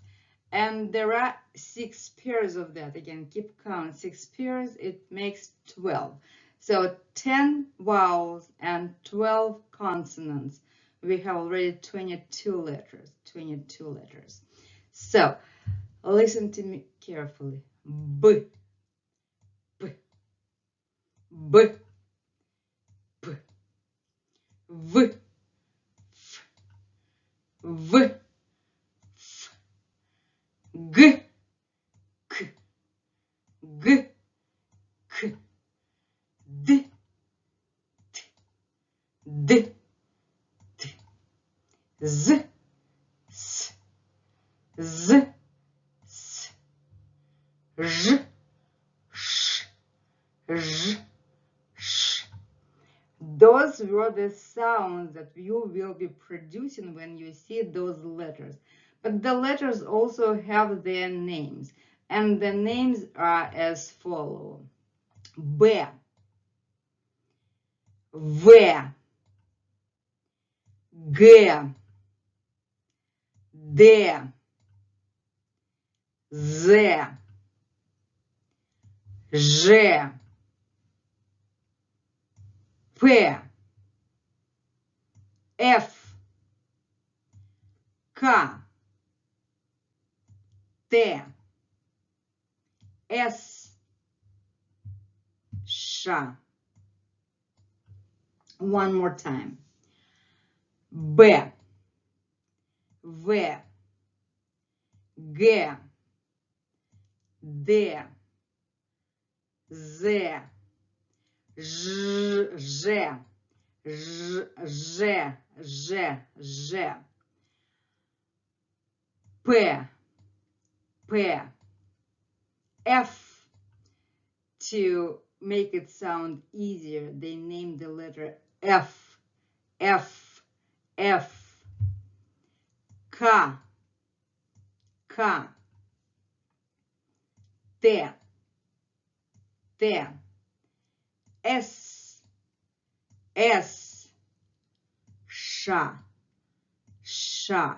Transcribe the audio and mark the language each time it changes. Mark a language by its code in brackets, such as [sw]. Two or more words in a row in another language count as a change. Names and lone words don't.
[en] And there are 6 pairs of that. Again, keep count. 6 pairs, it makes 12. So 10 vowels and 12 consonants. We have already 22 letters. 22 letters. So listen to me carefully. B, B, B, P, V, F, V, F, G, K, G, K, D, T, D, T, Z, S, Z, S, Ž, Sh, Ž, Sh. Those were the sounds that you will be producing when you see those letters. But the letters also have their names, and the names are as follow. B, V, G, D, Z, Ž, P, F, K, T, S, Sh. One more time. B, V, G, D, Z, Ž, Ž, Ž, Ž, Ž, P, P, F. To make it sound easier, they named the letter F, F, F, K, K, T, T, S, S, Sh, Sh.